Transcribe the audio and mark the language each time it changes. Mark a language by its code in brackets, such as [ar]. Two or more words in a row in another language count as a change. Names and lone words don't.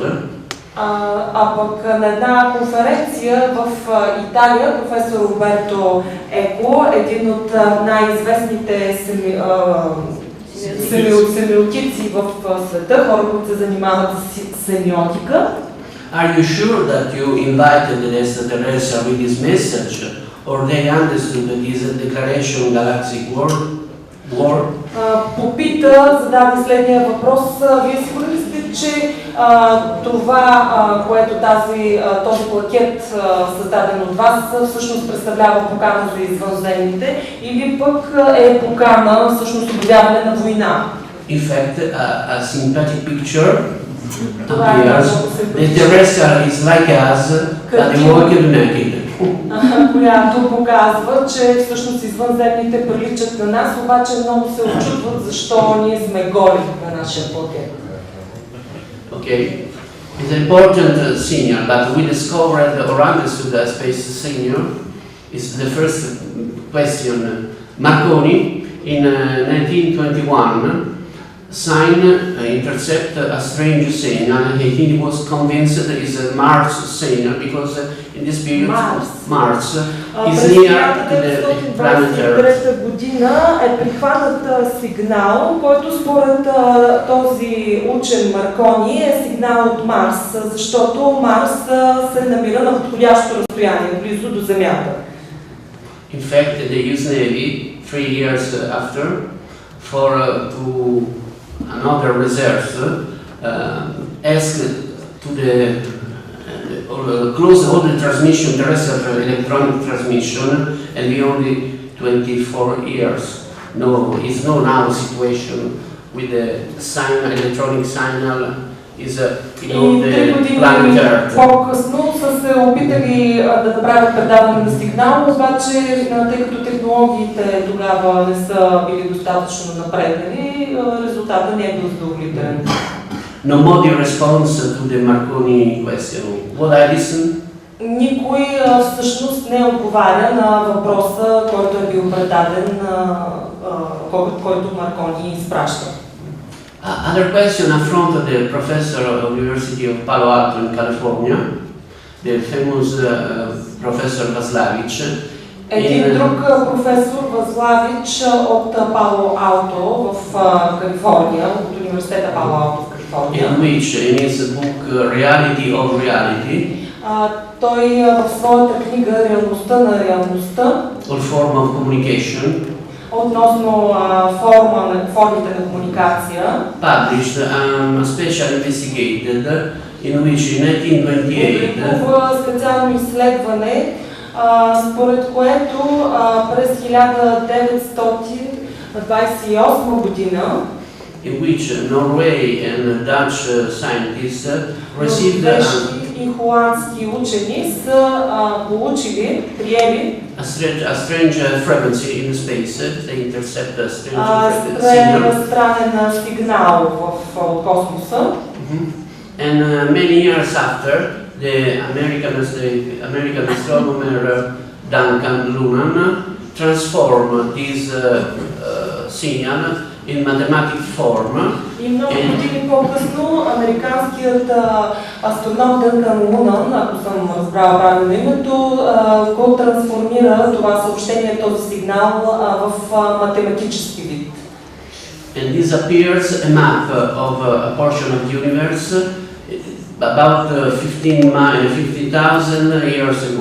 [bg] пък на една конференция в Италия професор Умберто Еко, един от най-известните семиотици в света, хора, които се занимават с семиотика. [en] Are you sure that you invited the extraterrestrial with this message, or they understood that this declaration galactic war? [bg] Попита, зададе следния въпрос. Вие сигурни ли сте, че това, което този плакет, създаден от вас, всъщност представлява покана за извънземните, или пък е покана, всъщност обявяване на война? [en] In fact, a sympathetic picture appears. The terrestrial is like us, but they walk naked. [bg] Която показва, че всъщност извънземните приличат на нас, обаче много се очудват защо ние сме голи на нашия плакет. [en] Okay, it's an important signal, but we discovered or understood the space signal is the first question. Marconi in 1921 intercept a strange signal, and he was convinced that it's a Mars signal because in this period Mars is near to the planet Earth. [bg] През 1923 година е прихванат сигнал, който според този учен Маркони е сигнал от Марс, защото Марс се намира на подходящо разстояние, близо до Земята. [en] In fact, the US Navy 3 years after for to another reserve asked to the close all the transmission, terrestrial electronic transmission, and we only 24 years. No, it's no now situation with the electronic signal is the planet Earth. [bg] По-късно са се опитали да направят предаване на сигнал, обаче тъй като технологиите тогава не са били достатъчно напреднали, резултатът не е бил задоволителен. [en] No body response to the Marconi question. What I listen? [bg] Никой всъщност не отговаря на въпроса, който е бил предаден, който Маркони изпраща. [en] Other question affronted the professor of University of Palo Alto in California, the famous professor Vazlavich. [bg] Един друг професор Вазлавич от Пало Алто в Калифорния, от университета Пало Алто в Калифорния. [en] In which, in his book Reality of Reality, [bg] той в своята книга Реалността на реалността, [en] or form of communication, [bg] относно формите на комуникация, [en] published a special investigated in which in 1928 [bg] публикува специално изследване, според което през 1928 година [en] in which Norway and Dutch scientists received [bg] и холандски учени са приели [en] a strange frequency in space. They intercept a strange signal. [bg] странен сигнал в космоса. [en] And many years after, the American astronomer Duncan Lunan transformed this signal in mathematical form. [bg] И много години по-късно американският астроном Дънкан Лунан, ако съм разбрала правилно името, го трансформира това съобщение, този сигнал в математически вид. [en] And this appears a map of a portion of the universe about 50,000 years ago.